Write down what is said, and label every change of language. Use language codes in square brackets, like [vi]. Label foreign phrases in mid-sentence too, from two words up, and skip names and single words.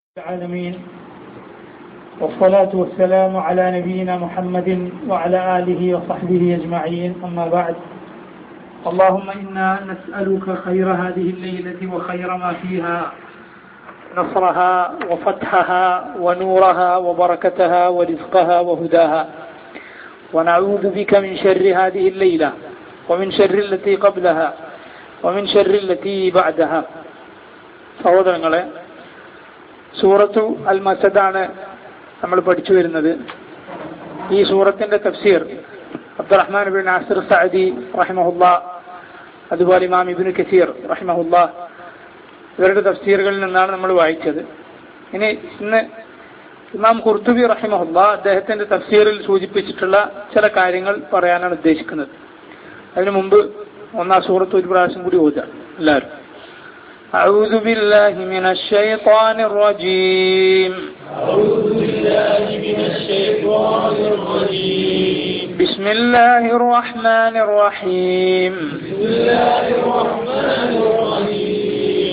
[ar] العالمين والصلاة والسلام على نبينا محمد وعلى آله وصحبه أجمعين أما بعد اللهم إنا نسألك خير هذه الليلة وخير ما فيها نصرها وفتحها ونورها وبركتها ورزقها وهداها ونعوذ بك من شر هذه الليلة ومن شر التي قبلها ومن شر التي بعدها. [ml] സഹോദരങ്ങളെ, സൂറത്തു അൽ മസദാണ് നമ്മൾ പഠിച്ചു വരുന്നത്. ഈ സൂറത്തിന്റെ തഫ്സീർ അബ്ദുറഹ്മാൻ ഇബ്നു നാസിർ സഅദി റഹിമഹുല്ലാഹ്, അതുപോലെ ഇമാം ഇബ്നു കസീർ റഹിമഹുല്ലാഹ്, ഇവരുടെ തഫ്സീറുകളിൽ നിന്നാണ് നമ്മൾ വായിച്ചത്. ഇന്ന് ഇമാം ഖുർത്തുബി റഹിമഹുല്ലാഹ് അദ്ദേഹത്തിന്റെ തഫ്സീറിൽ സൂചിപ്പിച്ചിട്ടുള്ള ചില കാര്യങ്ങൾ പറയാനാണ് ഉദ്ദേശിക്കുന്നത്. അതിനു മുമ്പ് ഒന്നാം സൂറത്ത് ഒരു പ്രാവശ്യം കൂടി ഓതാം എല്ലാവരും. [ar] أعوذ بالله من الشيطان الرجيم. أعوذ بالله من الشيطان الرجيم. بسم الله الرحمن الرحيم. بسم الله الرحمن الرحيم.